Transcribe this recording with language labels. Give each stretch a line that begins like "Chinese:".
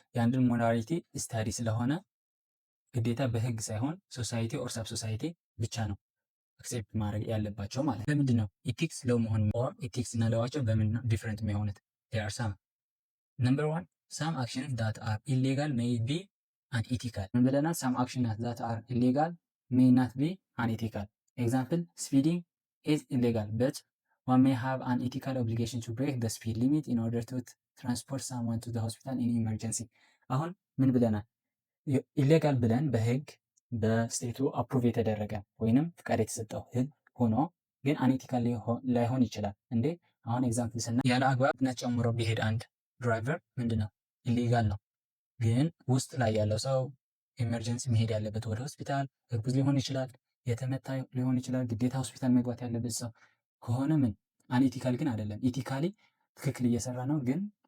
Amharic: የአንድን ሞራሊቲ ስታዲ ስለሆነ ግዴታ በህግ ሳይሆን ሶሳይቲ ኦር ሰብ ሶሳይቲ ብቻ ነው አክሴፕት ማድረግ ያለባቸው ማለት ነው። ለምንድን ነው ኢቲክስ ሎው መሆን ኦር ኢቲክስ እና ሎዋቸው በምን ነው ዲፍረንት የሚሆኑት?
English: ዜር አር ሳም ነምበር 1 ሳም አክሽንስ ዳት አር ኢሌጋል ሜይ ቢ አንኢቲካል።
Amharic: ምን ብለናል?
English: ሳም አክሽንስ ዳት አር ኢሌጋል ሜይ ናት ቢ አንኢቲካል። ኤግዛምፕል ስፒዲንግ is illegal, but one may have an ethical obligation to break the speed limit in order to transport someone to the hospital in emergency.
Amharic: አሁን ምን ብለናል? ኢሌጋል ብለን በህግ በስቴቱ አፕሩቭ የተደረገ ወይንም ፍቃድ የተሰጠው ህግ ሆኖ ግን አንኢቲካል ላይሆን ይችላል። እንዴ አሁን ኤግዛምፕል ስና ያለ አግባብ ፍጥነት ጨምሮ ቢሄድ አንድ ድራይቨር ምንድነው? ኢሌጋል ነው። ግን ውስጥ ላይ ያለው ሰው ኤመርጀንሲ መሄድ ያለበት ወደ ሆስፒታል እርጉዝ ሊሆን ይችላል፣ የተመታ ሊሆን ይችላል፣ ግዴታ ሆስፒታል መግባት ያለበት ሰው ከሆነ ምን አንኢቲካል ግን አይደለም። ኢቲካሊ ትክክል እየሰራ ነው፣ ግን